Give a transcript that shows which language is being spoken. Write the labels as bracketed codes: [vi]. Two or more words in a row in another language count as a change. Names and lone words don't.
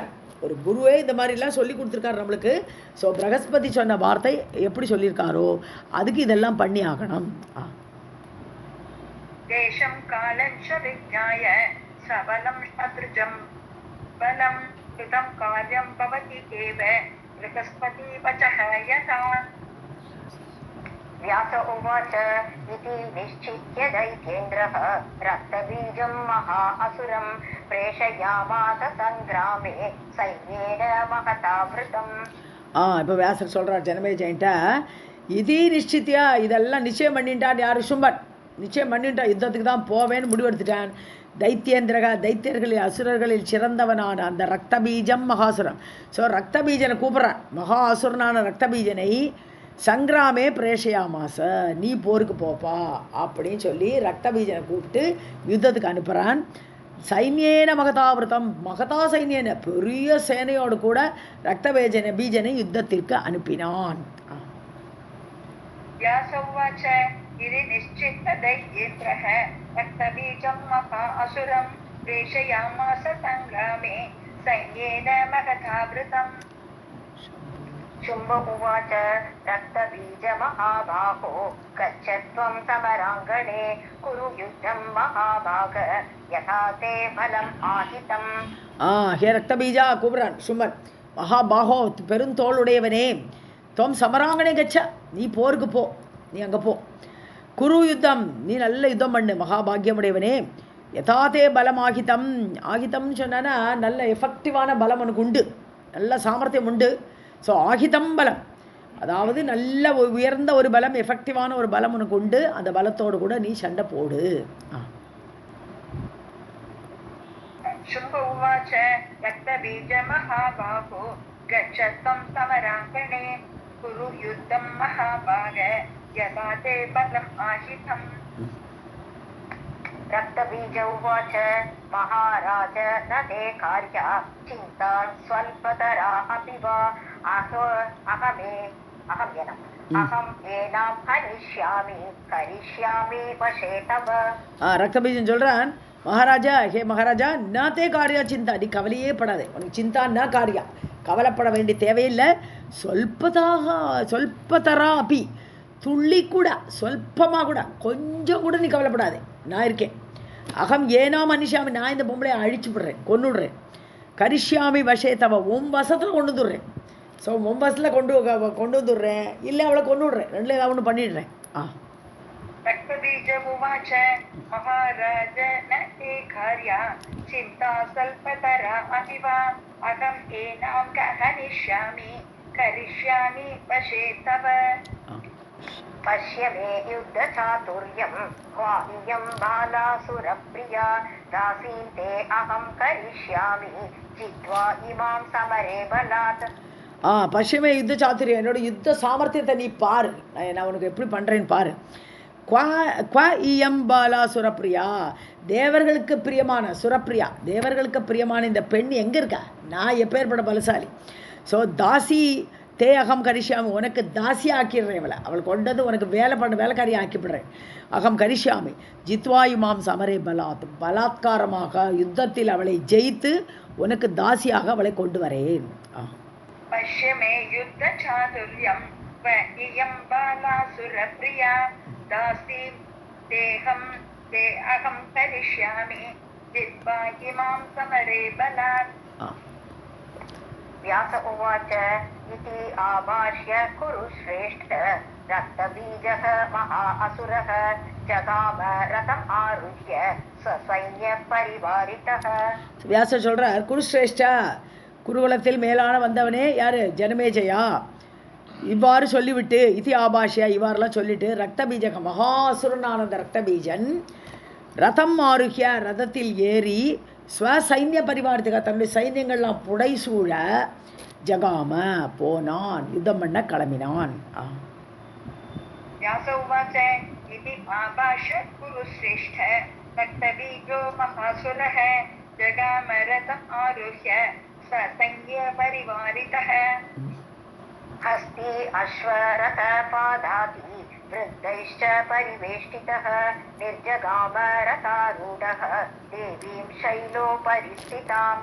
[ta] ஒரு குருவே இந்த மாதிரிலாம் சொல்லி கொடுத்துருக்காரு நம்மளுக்கு. ஸோ பிரகஸ்பதி சொன்ன வார்த்தை எப்படி சொல்லியிருக்காரோ அதுக்கு இதெல்லாம் பண்ணி ஆகணும். [sa] देशं कालञ्च विज्ञाय सबलं शत्रुजं बलम् कृतं कार्यं भवति एव बृहस्पति वचः यथा. व्यास उवाच इति निश्चित्य दैत्येन्द्रः रक्तबीजं महा असुरं प्रेषयामास संग्रामे सैन्येन महता वृतम्. [ta] இப்போ வியாசர் சொல்கிறார் ஜனமேஜயன்ட்ட, இதே நிச்சித்தியா, இதெல்லாம் நிச்சயம் பண்ணிட்டான். யார்? சும்பன் நிச்சயம் பண்ணிட்டான், யுத்தத்துக்கு தான் போவேன்னு முடிவெடுத்துட்டான். தைத்தியேந்திரக, தைத்தியர்களில் அசுரர்களில் சிறந்தவனான அந்த [sa] रक्तबीजं महासुरं. [ta] ஸோ ரக்தபீஜனை கூப்பிட்றான், மகா அசுரனான ரக்தபீஜனை [sa] संग्रामे प्रेषयामास, [ta] நீ போருக்கு போப்பா அப்படின்னு சொல்லி ரக்தபீஜனை கூப்பிட்டு யுத்தத்துக்கு அனுப்புகிறான். [sa] सैन्येन महतावृतम्, महता सैन्येन, [ta] பெரிய சேனையோடு கூட பீஜனை யுத்தத்திற்கு அனுப்பினான். [sa] शुम्भ उवाच रक्तबीज महाबाहो गच्छत्वं समराङ्गणे कुरु युद्धं महाभाग यथा ते बलम् आहितम्. [ta] ஹே ரக்தபீஜா கூப்பிட்றான் சும்பன். மகாபாகோ, பெருந்தோளுடையவனே, [sa] त्वं समराङ्गणे गच्छ, [ta] நீ போருக்கு போ, நீ அங்கே போ. [sa] कुरु युद्धं, [ta] நீ நல்ல யுத்தம் பண்ணு மகாபாகியமுடையவனே. [sa] यथाते बलम् आहितम्, [ta] ஆகிதம்னு சொன்னா நல்ல எஃபெக்டிவான பலம் உனக்கு உண்டு, நல்ல சாமர்த்தியம் உண்டு. ஸோ [sa] आहितम् बलम्, [ta] அதாவது நல்ல உயர்ந்த ஒரு பலம், எஃபெக்டிவான ஒரு பலம் உனக்கு உண்டு, அந்த பலத்தோடு கூட நீ சண்டை போடு. [sa] शुम्भ उवाच रक्तबीज महाबाहो गच्छत्वं समराङ्गणे कुरु युद्धं महाभाग यथा ते बलम् आशितम्. रक्तबीज उवाच महाराज न ते कार्या चिन्ता स्वल्पतरा अपि वा अहम् एनां करिष्यामि वशे तव. [ta] ரக்தபீஜன் சொல்றான், மகாராஜா, ஹே மகாராஜா, [sa] नाते कार्या चिन्ता, [ta] நீ கவலையே படாதே, உனக்கு [sa] चिन्ता न कार्या, [ta] கவலைப்பட வேண்டிய தேவையில்லை. [sa] स्वल्पतरा अपि, [ta] துள்ளி கூட, சொல்பமாக கூட, கொஞ்சம் கூட நீ கவலைப்படாதே, நான் இருக்கேன். [sa] अहम् एनो मनुषामि, [ta] நான் இந்த பொம்பளை அழிச்சு விடுறேன், கொண்டுடுறேன். [sa] करिष्यामि वशे तव, [ta] உன் வசத்தில் கொண்டு வந்துடுறேன். ஸோ உன் வசத்தில் கொண்டு வந்துடுறேன், இல்லை அவளை கொண்டு விடுறேன், ரெண்டுல ஏதாவது ஒன்று பண்ணிடுறேன். [sa] रक्तबीज उवाच महाराज न ते कार्या चिन्ता स्वल्पतरा अपि वा अहम् एनां करिष्यामि वशे तव. पश्य मे युद्धचातुर्यं वाह्यं बालासुरप्रिया दासीं ते अहं करिष्यामि जित्वा इमां समरे बलात्. पश्यमे युद्ध चातुर्यम्, [ta] என்னோட யுத்த சாமர்த்தியத்தை நீ பாரு, நான் உனக்கு எப்படி பண்ணுறேன்னு பாரு. [sa] बाला सुरप्रिया, [ta] தேவர்களுக்கு பிரியமான சுரப்பிரியா, தேவர்களுக்கு பிரியமான இந்த பெண் எங்கே இருக்கா? நான் எப்பேற்பட பலசாலி. ஸோ [sa] दासी ते अहं करिष्यामि, [ta] உனக்கு தாசி ஆக்கிடுறேன், இவளை அவள் கொண்டது உனக்கு வேலைக்காரியை ஆக்கிவிடுறேன். [sa] अहं करिष्यामि जित्वायुमाम् समरे बलात्, [ta] பலாத்காரமாக யுத்தத்தில் அவளை ஜெயித்து உனக்கு தாசியாக அவளை கொண்டு வரேன். [sa] पश्य मे युद्ध चातुर्यं त्व इयं बालासुरप्रिया दासी देहं ते अहं करिष्यामि जित्वा इमां समरे बलात् व्यास उवाच इति आभाष्य कुरुश्रेष्ठ रक्तबीजः महा असुरः जगाम रथम् आरुह्य ससैन्य परिवारितः. [ta] வியாசர் சொல்றார், குருஸ்ரேஷ்டா, குருகுலத்தில் மேலான வந்தவனே யாரு? ஜனமேஜயா. இவ்வாறு சொல்லிவிட்டு [sa] इति आभाष्य [ta] இவ்வாறுலாம் சொல்லிட்டு ரக்தபீஜக மகாசுரனான அந்த ரக்தபீஜன் [sa] रथम् आरुह्य [ta] ரதத்தில் ஏறி ஸ்வசைன்ய பரிவாரத்துக்கு தன்னுடைய சைன்யங்கள்லாம் புடைசூழ ஜகாம போனான், யுத்தம் பண்ண கிளம்பினான். [sa] व्यास उवाच इति आभाष्य कुरुश्रेष्ठ रक्तबीजो महासुरः जगाम रथम् आरुह्य ससैन्य परिवारितः हस्ति अश्वरथ पादाति वृद्धैश्च परिवेष्टितः निर्जगाम रथारूढः देवीं शैलोपरिस्थिताम्.